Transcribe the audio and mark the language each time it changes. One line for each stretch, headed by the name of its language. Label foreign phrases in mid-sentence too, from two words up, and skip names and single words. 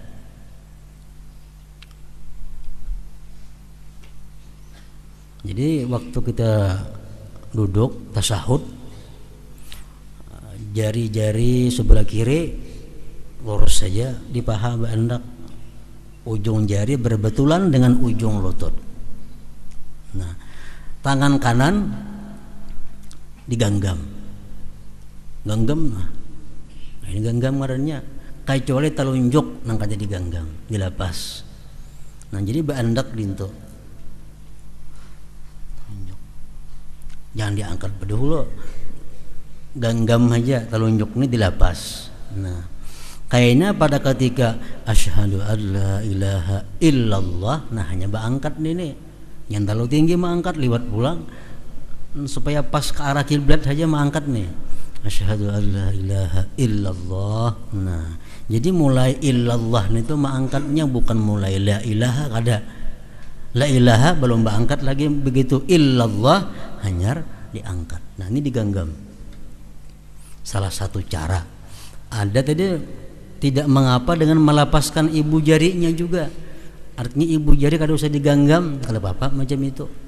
Indonesian: Jadi waktu kita duduk tasyahud, jari-jari sebelah kiri lurus saja di paha hendak ujung jari berbetulan dengan ujung lutut.
Banjar: Nah, tangan kanan digenggam, nah ini genggam ngarannya, kecuali telunjuk nang kada digenggam, dilepas. Nah, jadi baandak dinto, jangan diangkat berdahulu, genggam aja, telunjuk ini dilepas. Nah, kayaknya pada ketika
Arabic: أشهد أن لا إله إلا الله,
Banjar: nah hanya baangkat ini. Yang terlalu tinggi mengangkat liwat pulang, supaya pas ke arah kiblat saja mengangkat nih,
Arabic: أشهد أن لا إله إلا الله.
Banjar: Nah, jadi mulai illallah itu mengangkatnya bukan mulai
Arabic: لا إله,
Banjar: kada
Arabic: لا إله
Banjar: belum mengangkat lagi, begitu illallah hanya diangkat. Nah, ini digenggam.
Indonesian: Salah satu cara. Ada tadi tidak mengapa dengan melepaskan ibu jarinya juga.
Banjar: Artinya ibu jari kada usah digenggam, kalau apa macam itu.